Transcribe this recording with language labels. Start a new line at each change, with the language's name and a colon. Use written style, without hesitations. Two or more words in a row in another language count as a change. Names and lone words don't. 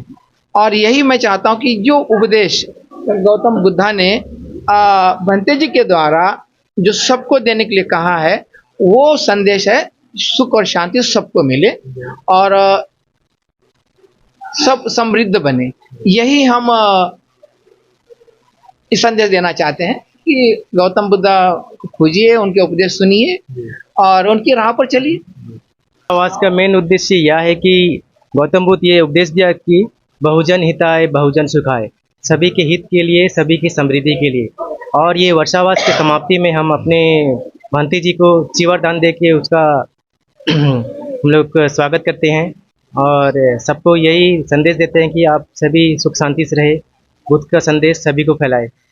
Hindi: और यही मैं चाहता हूँ कि जो उपदेश गौतम बुद्धा ने भंते जी के द्वारा जो सबको देने के लिए कहा है वो संदेश है सुख और शांति सबको मिले और सब समृद्ध बने। यही हम इस संदेश देना चाहते हैं कि गौतम बुद्धा को खोजिए, उनके उपदेश सुनिए और उनकी राह पर चलिए। आवास का मेन उद्देश्य यह है कि गौतम बुद्ध ये उपदेश दिया कि
Pali: बहुजन हिताय बहुजन सुखाय,
Hindi: सभी के हित के लिए सभी की समृद्धि के लिए। और ये वर्षावास की समाप्ति में हम अपने भंते जी को चिवड़ दान दे के उसका हम लोग स्वागत करते हैं और सबको यही संदेश देते हैं कि आप सभी सुख शांति से रहे, बुद्ध का संदेश सभी को फैलाए।